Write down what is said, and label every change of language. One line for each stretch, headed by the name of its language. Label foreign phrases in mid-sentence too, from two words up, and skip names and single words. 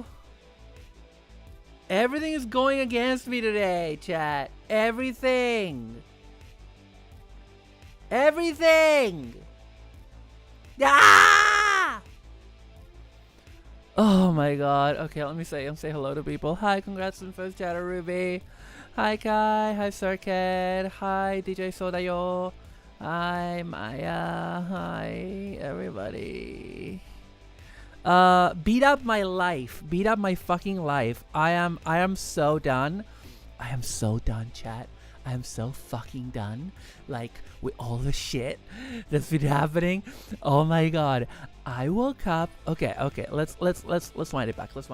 English: Everything is going against me today, chat. Everything. Everything. Ah! Oh my god. Okay, let me say hello to people. Hi, congrats on first chatter, Ruby. Hi, Kai. Hi, Circuit. Hi, DJ Sodayo. Hi, Maya. Hi, everybody. Beat up my life. Beat up my fucking life. I am so done. I am so done, chat. I am so fucking done. Like, with all the shit that's been happening. Oh my god. I woke up. Okay. Let's wind it back.